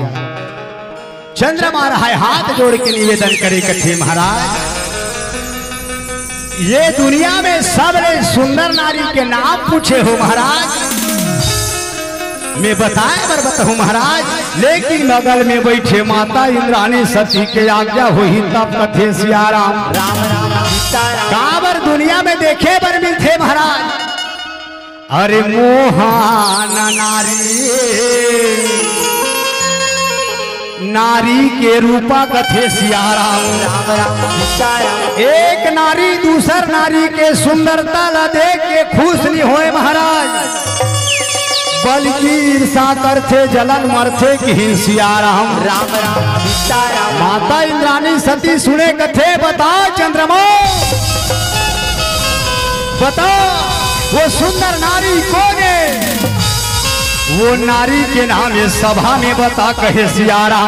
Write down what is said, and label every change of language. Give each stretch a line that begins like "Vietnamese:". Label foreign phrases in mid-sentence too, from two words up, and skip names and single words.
Chhattisgarhi: चंद्रमा रहा हाथ जोड़ के निवेदन करे कथे महाराज, ये दुनिया में सबसे सुंदर नारी के नाम पूछे हो महाराज, मैं बताए बर बताऊं महाराज, लेकिन बगल में बैठे माता इंद्राणी सती के आज्ञा हो ही तब कथे सियाराम। राम राम सीताराम काबर दुनिया में देखे बर मिलते महाराज, अरे मोहान नारी नारी के रूपा कथे सियाराम। राम राम सीताराम एक नारी दूसर नारी के सुंदरता ला देख के खुश नहीं होए महाराज, बल्कि ईर्षा करते जलन मरते कि सियाराम। राम राम सीताराम माता इंद्राणी सती सुने कथे, बता चंद्रमा बता वो सुंदर नारी कौन है, वो नारी के नाम ये सभा में बता कहे सियाराम।